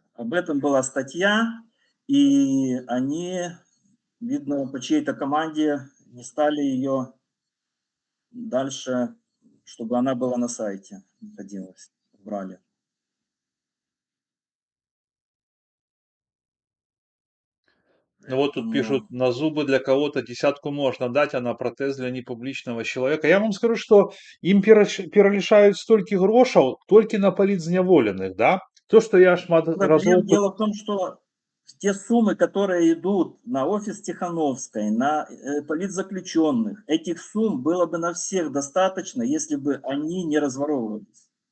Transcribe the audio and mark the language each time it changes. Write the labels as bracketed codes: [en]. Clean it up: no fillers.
[ru] Об этом была статья, и они, видно, по чьей-то команде не стали ее дальше, чтобы она была на сайте, находилась, убрали. Ну вот тут пишут, Поэтому на зубы для кого-то десятку можно дать, а на протез для непубличного человека. Я вам скажу, что им [be] пералічаюць столькі грошаў толькі на паліцзняволеных, да? [ru] То, что я [be] шмат разоў... [ru] Дело в том, что те суммы, которые идут на офис Тихановской, на политзаключенных, этих сумм было бы на всех достаточно, если бы они не разворовывались.